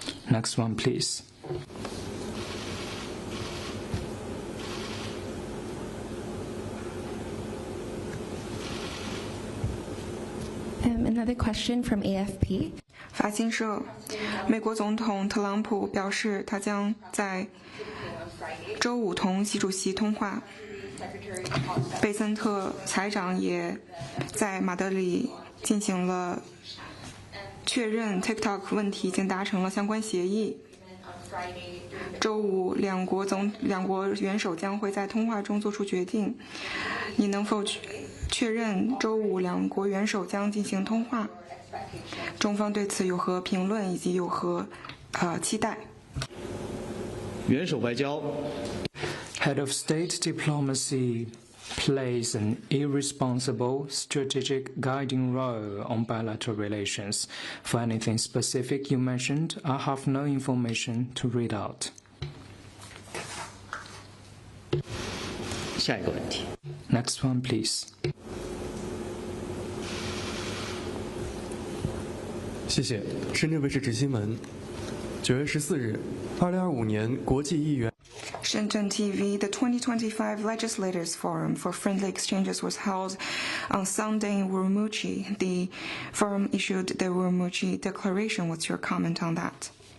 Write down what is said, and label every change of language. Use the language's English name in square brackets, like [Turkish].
[English] Next one, please. Another question from AFP. [Chinese] 法新社，美国总统特朗普表示，他将在周五同习主席通话。贝森特财长也在马德里进行了确认 TikTok 问题已经达成了相关协议。周五，两国元首将会在通话中做出决定。你能否确认周五两国元首将进行通话？中方对此有何评论以及有何期待？元首外交 [English] Head of state diplomacy plays an irresponsible strategic guiding role on bilateral relations. For anything specific you mentioned, I have no information to read out. [Chinese] 下一个问题。 [English] Next one, please. [Chinese] 谢谢。深圳卫视执新闻，9月14日，2025年国际议员。 [English] Shenzhen TV, the 2025 Legislators Forum for Friendly Exchanges was held on Sunday in Urumqi. The forum issued the Urumqi Declaration. What's your comment on that?